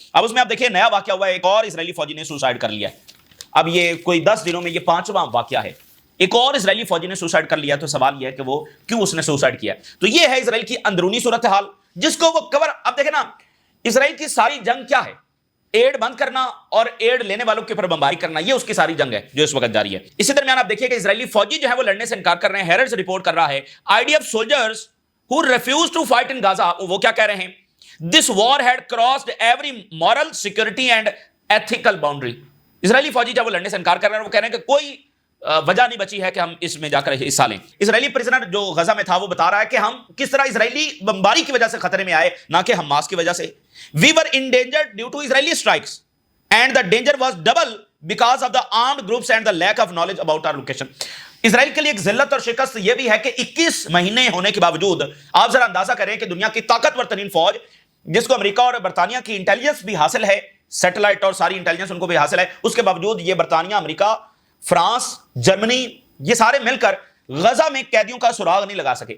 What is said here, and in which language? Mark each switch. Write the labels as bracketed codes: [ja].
[ur] اب اس میں آپ دیکھیں نیا واقعہ ہوا ہے، ایک اور اسرائیلی فوجی نے سوسائڈ کر لیا ہے. اب یہ کوئی 10 دنوں میں یہ 5واں واقعہ ہے، ایک اور اسرائیلی فوجی نے سوسائڈ کر لیا. تو سوال یہ ہے کہ وہ کیوں اس نے سوسائڈ کیا؟ تو یہ ہے اسرائیل کی اندرونی صورتحال جس کو وہ کور. اب دیکھیں نا اسرائیل کی ساری جنگ کیا ہے؟ ایڈ بند کرنا اور ایڈ لینے والوں کے اوپر بمباری کرنا، یہ اس کی ساری جنگ ہے جو اس وقت جاری ہے. اسی درمیان آپ دیکھیے کہ اسرائیلی فوجی جو ہے وہ لڑنے سے انکار کر رہے ہیں. ہیرالڈ رپورٹ کر رہا ہے [en] IDF soldiers who refuse to fight in Gaza، [ur] وہ کیا کہہ رہے ہیں؟ [en] This war had crossed every moral, security and ethical boundary. [ur] اسرائیلی فوجی جب وہ لڑنے سے انکار کر رہے ہیں، وہ کہہ رہے ہیں کہ کوئی وجہ نہیں بچی ہے کہ ہم اس میں جا کر حصہ لیں. اسرائیلی پرزنر جو غزہ میں تھا وہ بتا رہا ہے کہ ہم کس طرح اسرائیلی بمباری کی وجہ سے خطرے میں آئے، نہ کہ حماس کی وجہ سے. [en] We were endangered due to Israeli strikes and the danger was double because of the armed groups and the lack of knowledge about our location. [ur] اسرائیل کے لیے ایک ذلت اور شکست یہ بھی ہے کہ 21 مہینے ہونے کے باوجود آپ ذرا اندازہ کریں کہ دنیا کی طاقتور ترین فوج جس کو امریکہ اور برطانیہ کی انٹیلیجنس بھی حاصل ہے، سیٹلائٹ اور ساری انٹیلیجنس ان کو بھی حاصل ہے، اس کے باوجود یہ برطانیہ، امریکہ، فرانس، جرمنی، یہ سارے مل کر غزہ میں قیدیوں کا سراغ نہیں لگا سکے.